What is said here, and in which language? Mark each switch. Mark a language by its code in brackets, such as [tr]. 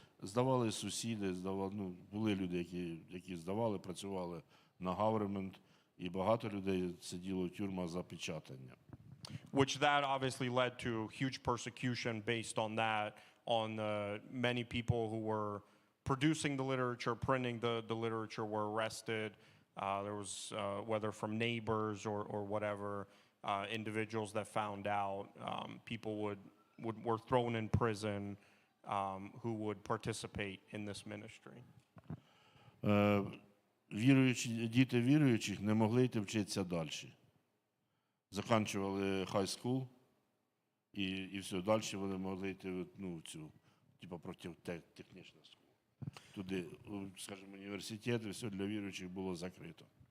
[uk] Здавали сусіди, були люди, які здавали, працювали на government, і багато людей сиділо в тюрмах за печатання. [en] Which that obviously led to huge persecution based on that, on many people who were producing the literature, printing the literature were arrested. There was, whether from neighbors or whatever, individuals that found out, people were thrown in prison who would participate in this ministry. [uk] діти віруючих не могли йти вчитися далі. Закінчували high school, і все, далі вони могли йти в цю, типу, протитехнічну школу. Туди, скажімо, університет, і все для віруючих було закрито.